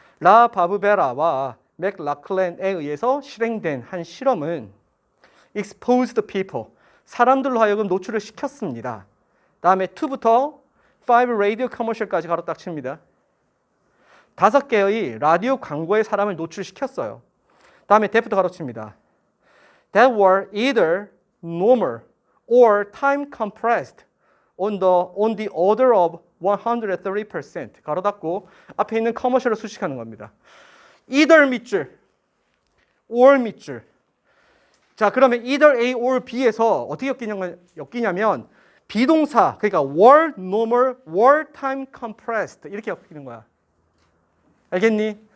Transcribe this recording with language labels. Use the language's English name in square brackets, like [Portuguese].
[Korean] 라 바브베라와 맥라클랜에 의해서 실행된 한 실험은 [English] exposed people, [Korean] 사람들로 하여금 노출을 시켰습니다. 다음에 2부터 5 [English] radio commercial [Korean] 까지 가로 딱 칩니다. 5개의 라디오 광고에 사람을 노출시켰어요. 다음에 that부터 가로 칩니다. [English] That were either normal or time compressed on the order of 130%. [Korean] 가로 닫고 앞에 있는 커머셜을 수식하는 겁니다. either 밑줄, or 밑줄. 자, 그러면 [English] either A or B [Korean] 에서 어떻게 엮이냐면 비동사, 그러니까 [English] were normal, were time compressed [Korean] 이렇게 엮이는 거야. 알겠니?